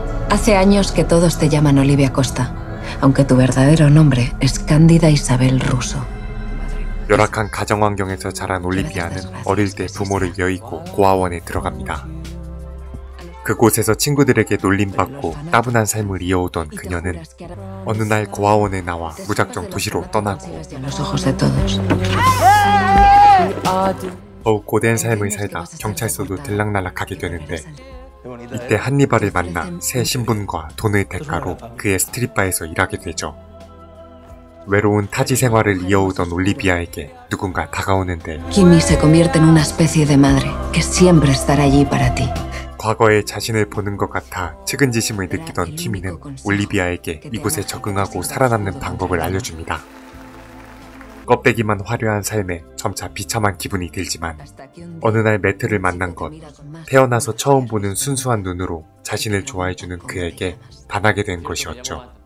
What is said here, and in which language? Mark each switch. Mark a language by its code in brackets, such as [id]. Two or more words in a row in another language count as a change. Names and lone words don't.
[es] Hace años que todos te llaman Olivia Costa, aunque tu verdadero nombre es Cándida Isabel Russo. [ko] 열악한 가정 환경에서 자란 올리비아는 어릴 때 부모를 여의고 고아원에 들어갑니다. 그곳에서 친구들에게 놀림받고 따분한 삶을 이어오던 그녀는 어느 날 고아원에 나와 무작정 도시로 떠나고 더욱 고된 삶을 살다 경찰서도 들락날락하게 되는데, 이때 한니발을 만나 새 신분과 돈의 대가로 그의 스트릿바에서 일하게 되죠. 외로운 타지 생활을 이어오던 올리비아에게 누군가 다가오는데 [es] Kimi se convierte en una especie de madre que siempre estará allí para ti. [ko] 과거의 자신을 보는 것 같아 측은지심을 느끼던 키미는 올리비아에게 이곳에 적응하고 살아남는 방법을 알려줍니다. 껍데기만 화려한 삶에 점차 비참한 기분이 들지만 어느 날 매트를 만난 것, 태어나서 처음 보는 순수한 눈으로 자신을 좋아해주는 그에게 반하게 된 것이었죠.